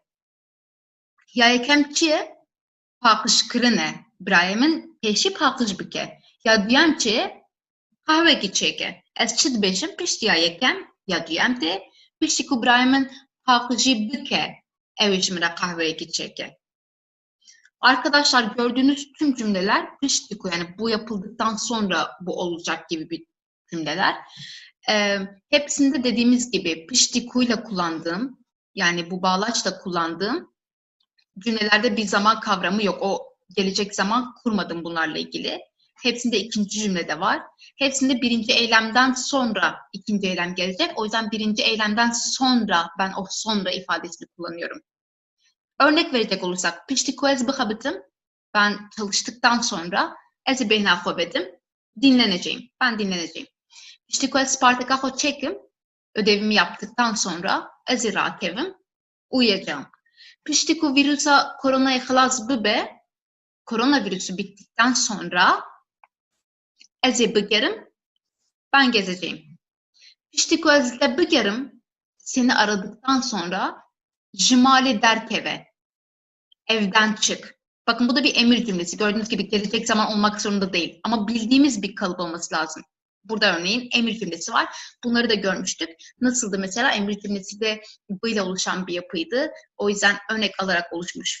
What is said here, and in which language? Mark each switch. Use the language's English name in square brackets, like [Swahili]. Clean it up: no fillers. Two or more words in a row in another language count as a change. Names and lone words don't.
[Kurdish] Ya yekem çi ye? Paqijkirin e. Birayê min pêşî paqij bike. Ya duyem çi ye? Qehwekî çêke. Ez çi dibêjim? Piştî ya yekem ya duyem tê. Piştî ku birayê min paqijî bike, ew ê ji min re qehweyekî çêke. [Turkish] Arkadaşlar gördüğünüz tüm cümleler piştiku, yani bu yapıldıktan sonra bu olacak gibi bir cümleler. Hepsinde dediğimiz gibi piştikuyla kullandığım, yani bu bağlaçla kullandığım cümlelerde bir zaman kavramı yok. O gelecek zaman kurmadım bunlarla ilgili. Hepsinde ikinci cümlede var. Hepsinde birinci eylemden sonra ikinci eylem gelecek. O yüzden birinci eylemden sonra ben o sonra ifadesini kullanıyorum. Örnek verecek olursak, [Kurdish] piştiku ez bixabitim, [Turkish] ben çalıştıktan sonra [Kurdish] ez ê bêhna xwe vedim, [Turkish] dinleneceğim, ben dinleneceğim. [Kurdish] Piştiku ez sparteka xwe çêkim, [Turkish] ödevimi yaptıktan sonra [Kurdish] ez ê rakevim, [Turkish] uyuyacağım. [Kurdish] Piştiku vîrusa koronayê xilas bibe, [Turkish] koronavirüsü bittikten sonra [Kurdish] ez ê bigerim, [Turkish] ben gezeceğim. [Kurdish] Piştiku ez te bigerim, [Turkish] seni aradıktan sonra [Kurdish] ji malê derkeve, [Turkish] evden çık. Bakın bu da bir emir cümlesi. Gördüğünüz gibi gelecek zaman olmak zorunda değil. Ama bildiğimiz bir kalıp olması lazım. Burada örneğin emir cümlesi var. Bunları da görmüştük. Nasıldı mesela? Emir cümlesi de b ile oluşan bir yapıydı. O yüzden örnek alarak oluşmuş.